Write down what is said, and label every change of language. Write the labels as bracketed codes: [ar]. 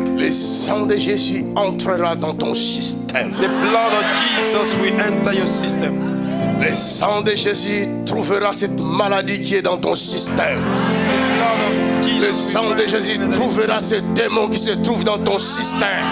[fr] Le sang de Jésus entrera dans ton système. [en] The blood of Jesus will enter your system. [fr] Le sang de Jésus trouvera cette maladie qui est dans ton système. Le sang de Jésus trouvera ce démon qui se trouve dans ton système.